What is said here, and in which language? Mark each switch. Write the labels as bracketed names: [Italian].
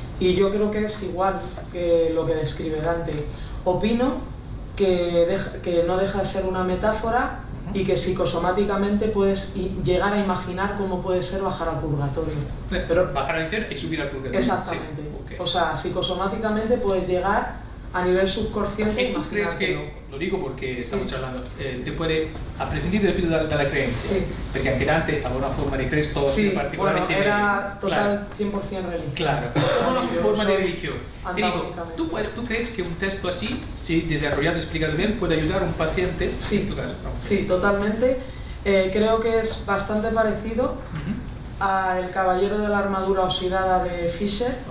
[Spanish] Y yo creo que es igual que lo que describe Dante. Opino que no deja de ser una metáfora y que psicosomáticamente puedes llegar a imaginar cómo puede ser bajar al purgatorio. Pero bajar al infierno y subir al purgatorio. Exactamente. Sí. Okay. O sea, psicosomáticamente puedes llegar a nivel subconsciente. ¿Tú crees que, lo digo porque estamos hablando, te puede a prescindir del filo de la creencia? Sí. [Italian] Porque anche Dante aveva una forma di Cristo in particolare. [Spanish] Bueno, era total 100% religioso. Claro, una forma de religión. Te digo, Antagónicamente. ¿tú crees que un texto así, si desarrollado y explicado bien, puede ayudar a un paciente? Sí, en tu caso, ¿no? sí, totalmente. Creo que es bastante parecido a El caballero de la armadura oxidada de Fisher,